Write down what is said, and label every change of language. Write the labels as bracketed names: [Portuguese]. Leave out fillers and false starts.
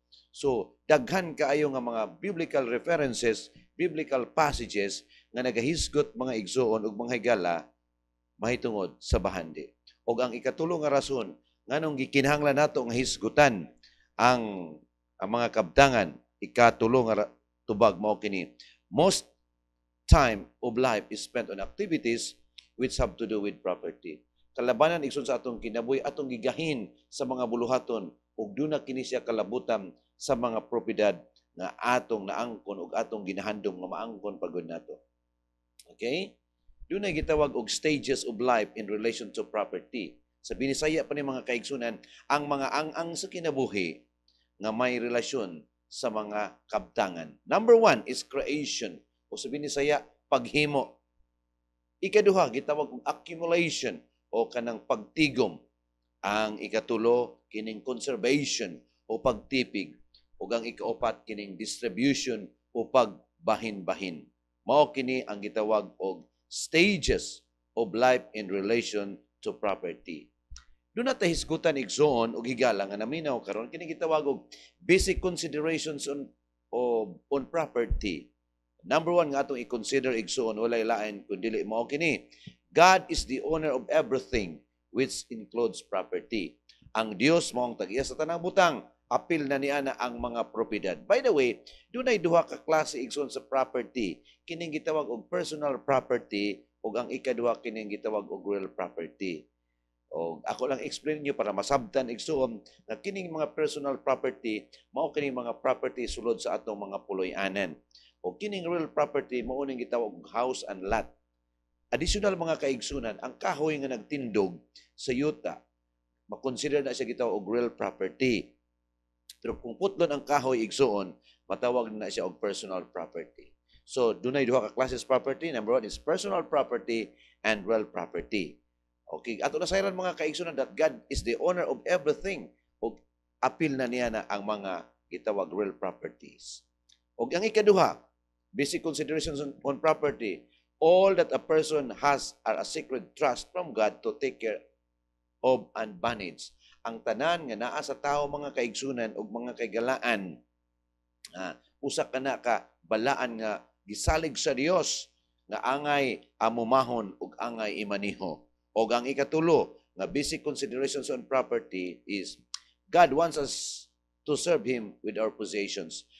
[Cebuano] So, daghan kaayo nga mga biblical references, biblical passages nga nagahisgot mga igsoon ug mga higala mahitungod sa bahandi. Og ang ikatulo nga rason nganong gikinahanglan nato nga hisgutan ang mga kabtangan, ikatulo nga tubag mao kini. [English] Most time of life is spent on activities which have to do with property. [Cebuano] Kalabanan igsoon sa atong kinabuhi, atong gigahin sa mga buluhaton ug duna kini siya kalabutan sa mga propiedad nga atong naangkon ug atong ginahandom nga maangkon pagod nato. Okay? Dunay gitawag og [English] stages of life in relation to property. [Cebuano] Sa Binisaya pa ni mga kaigsunan, ang mga ang sa kinabuhi nga may relasyon sa mga kabtangan. [English] Number 1 is creation. [Cebuano] O sa Binisaya, paghimo. Ikaduha, gitawag og accumulation o kanang pagtigom. Ang ikatulo, kining conservation o pagtipig. O ang ikaapat, kining distribution o pagbahin-bahin. Mao kini ang gitawag og [English] stages of life in relation to property. [Cebuano] Doon natin hisgutan igsoon o higala nga naminaw karon kini gitawag og [English] basic considerations on property. [Cebuano] Number 1 nga atong i-consider igsoon walay lain kundi mao kini. [English] God is the owner of everything which includes property. [Cebuano] Ang Dios mao ang tag-iya sa tanang butang, apil na niya na ang mga propiedad. By the way, dunay duha ka klase igsoon sa property. Kining gitawag og personal property ug ang ikaduha kining gitawag og real property. O ako lang explain niyo para masabtan igsoon na kining mga personal property mao kining mga property sulod sa atong mga puloy-anan. O kining real property mao ning gitawag og house and lot. Additional mga kaigsunan, ang kahoy nga nagtindog sa yuta, makonsider na siya gitawag og real property. Pero kung putlon ang kahoy igsuon, matawag na siya og personal property. So, dunay duha ka classes property. [English] Number 1 is personal property and real property. Okay, [Cebuano] ato na sayran mga kaigsunan [English] that God is the owner of everything. [Cebuano] O apil na niya na ang mga gitawag real properties. O ang ikaduha, [English] basic considerations on property, all that a person has are a sacred trust from God to take care of and manage. [Cebuano] Ang tanan nga naa sa tao mga kaigsunan ug mga kaigalaan, usa kana ka balaan nga gisalig sa Dios nga angay amumahon ug angay imaniho. Og ang ikatulo nga [English] basic considerations on property is God wants us to serve Him with our possessions.